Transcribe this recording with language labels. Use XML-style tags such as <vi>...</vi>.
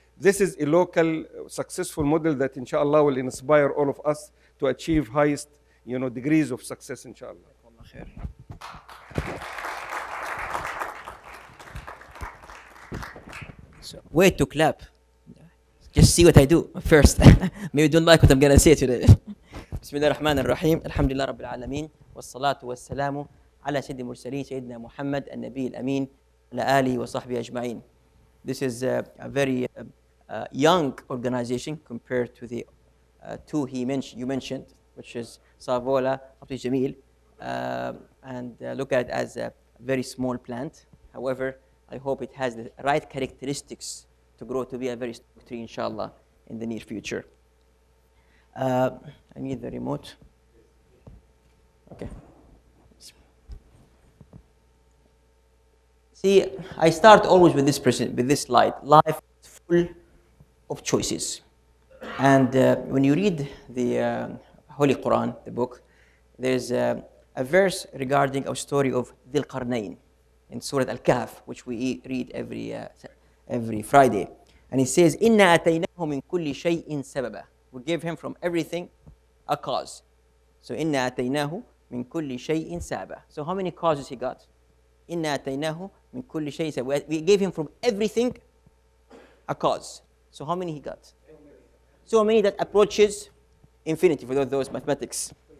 <en>This is a local successful model that inshallah will inspire all of us to achieve highest degrees of success inshallah. So wait to clap. Just see what I do first. Maybe you don't like what I'm gonna say today.</en> <ar>بسم الله الرحمن الرحيم. الحمد لله رب العالمين والصلاة والسلام على سيد المرسلين سيدنا محمد النبي الأمين على آله وصحبه أجمعين.</ar> <en>This is a very young organization compared to the two you mentioned, which is Savola, Abdi Jamil, and look at it as a very small plant. However, I hope it has the right characteristics to grow to be a very strong tree, inshallah, in the near future. I need the remote. Okay. See, I start always with this slide. Life is full of choices. And when you read the Holy Quran, the book, there's a verse regarding a story of Dhil Qarnayn in Surah Al-Kahf, which we read every Friday. And it says,</en> <ar>إِنَّا أَتَيْنَاهُ مِنْ كُلِّ شَيْءٍ سَبَبًا.</ar> <en>We give him from everything a cause.</en> <ar>So إِنَّا أَتَيْنَاهُ مِنْ كُلِّ شَيْءٍ سَبَبًا.</ar> <en>So how many causes he got?</en> <ar>إِنَّا أَتَيْنَاهُ مِنْ كُلِّ شَيْءٍ سَبَبًا.</ar> <en>We gave him from everything a cause. So how many he got? So many that approaches infinity, for those mathematics.</en>